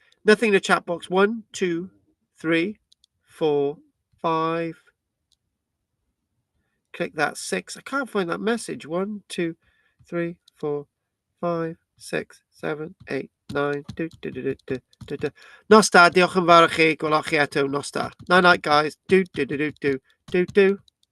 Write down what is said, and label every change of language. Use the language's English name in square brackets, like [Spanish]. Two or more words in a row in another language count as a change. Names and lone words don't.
[English] Nothing in the chat box. 1, 2, 3, 4, 5. Click that 6. I can't find that message. 1, 2, 3, 4, 5, 6, 7, 8, 9. [Welsh] Nosta, diolch yn fawr i chi. Gwelwch chi eto. [English] Nosta. Night, guys. Do.